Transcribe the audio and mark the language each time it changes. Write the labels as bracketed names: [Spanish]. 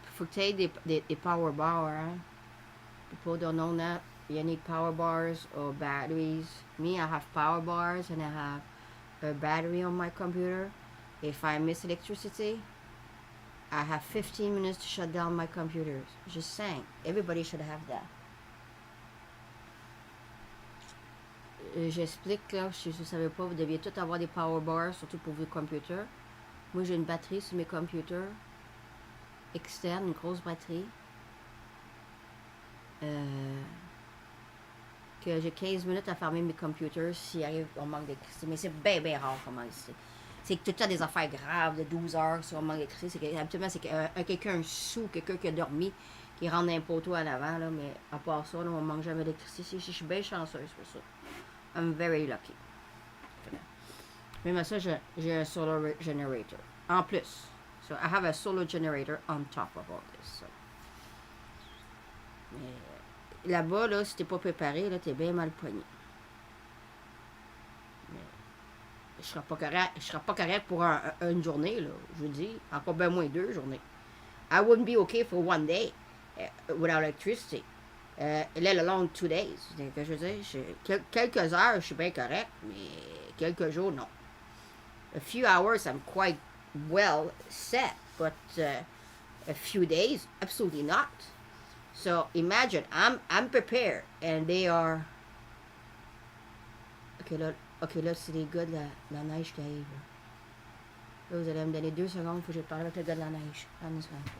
[French] Faut que tu aies des power bars, hein. [English] People don't know that. You need power bars or batteries. Me, I have power bars and I have a battery on my computer. If I miss electricity, I have 15 minutes to shut down my computers. Just saying. Everybody should have that. [French] J'explique là, si vous ne savez pas, vous deviez tous avoir des power bars, surtout pour vos computers. Moi, j'ai une batterie sur mes computers externe, une grosse batterie. Que j'ai 15 minutes à fermer mes computers s'il arrive on manque d'électricité. Mais c'est bien rare comment c'est. C'est que tout le temps des affaires graves de 12 heures sur un manque d'électricité. Habituellement, c'est quelqu'un sous, quelqu'un qui a dormi, qui rentre un poteau en avant. Là, mais à part ça, là, on ne manque jamais d'électricité. Je suis bien chanceuse pour ça. [English] I'm very lucky. [French] Même à ça, j'ai un solar generator. En plus. [English] So I have a solar generator on top of all this. So. [French] Mais là-bas, là, si t'es pas préparé, là, t'es bien mal poigné. Mais je serais pas correct pour une journée, là, je vous dis. Encore bien moins 2 journées. [English] I wouldn't be okay for 1 day without electricity. Let alone 2 days. [French] Que je veux dire, quelques heures, je suis bien correct, mais quelques jours, non. [English] A few hours, I'm quite well set, but a few days, absolutely not. So imagine, I'm prepared, and they are. [French] Ok, là, c'est les gars de la neige qui arrivent. Là, vous allez me donner 2 secondes, il faut que je parle avec le gars de la neige. Attendez une seconde.